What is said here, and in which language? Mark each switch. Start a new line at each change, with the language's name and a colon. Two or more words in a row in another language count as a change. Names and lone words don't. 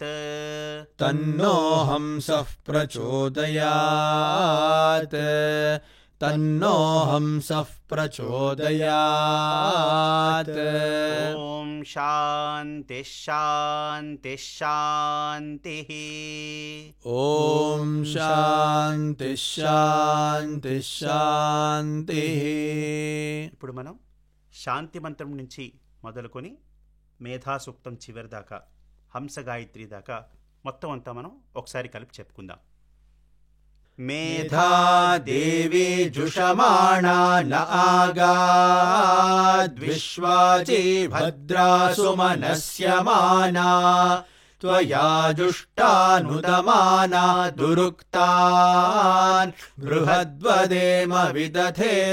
Sanskrit: तन्नो हंसः प्रचोदयात् तन्नो हंसः प्रचोदयात् ॐ शान्तिः शान्तिः शान्तिः ॐ शान्तिः शान्तिः शान्तिः
Telugu: ఇప్పుడు మనం శాంతి మంత్రం నుంచి మొదలుకొని మేధా సూక్తం చివరి దాకా హంస గాయత్రి దాకా మొత్తం అంతా మనం ఒకసారి కలిపి చెప్పుకుందాం.
Sanskrit: मेधा देवी जुषमाणा न आगाद्विश्वाची भद्रा सुमनस्यमाना त्वया जुष्टानुदमाना दुरुक्तान् बृहद्वदेम विदधे